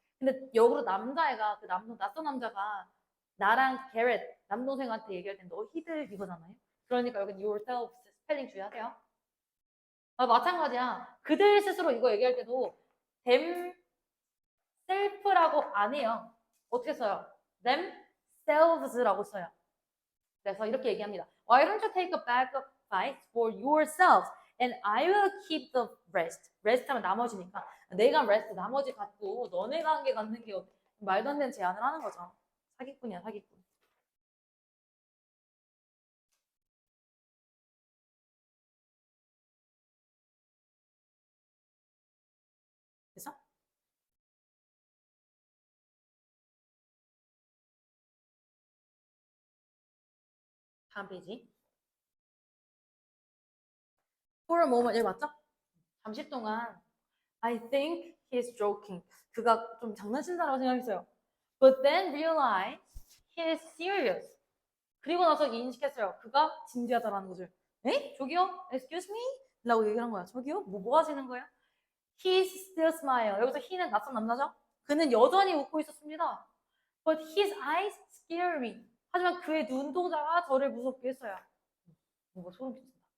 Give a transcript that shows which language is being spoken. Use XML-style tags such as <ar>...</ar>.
<ko>근데 역으로 남자애가 그 낯선 남자가 나랑 게렛 남동생한테 얘기할 땐 너희들 이거잖아요. 그러니까 여기 yourself 스펠링 주의하세요. 마찬가지야. 그들 스스로 이거 얘기할 때도 themself라고 안 해요. 어떻게 써요? themselves라고 써요. 그래서 이렇게 얘기합니다.</ko> <en>Why don't you take a bag of ice for yourselves and I will keep the rest.</en> <ko>rest 하면 나머지니까 내가 rest 나머지 갖고 너네가 한 게 갖는 게 말도 안 되는 제안을 하는 거죠. 사기꾼이야 사기꾼. 그래서 다음 페이지.</ko> <en>For a moment,</en> <ko>여기 맞죠? 잠시 동안</ko> <en>I think he's joking.</en> <ko>그가 좀 장난친다라고 생각했어요.</ko> <en>But then realized he is serious.</en> <ko>그리고 나서 인식했어요. 그가 진지하다라는 것을. 에? 저기요? Excuse me? 라고 얘기를 한 거야. 저기요? 뭐 하시는 거예요?</ko> <en>He still smile.</en> <ko>여기서 he는 낯선 남자죠? 그는 여전히 웃고 있었습니다.</ko> <en>But his eyes scare me.</en> <ko>하지만 그의 눈동자가 저를 무섭게 했어요. 뭔가 소름 끼친다.</ko>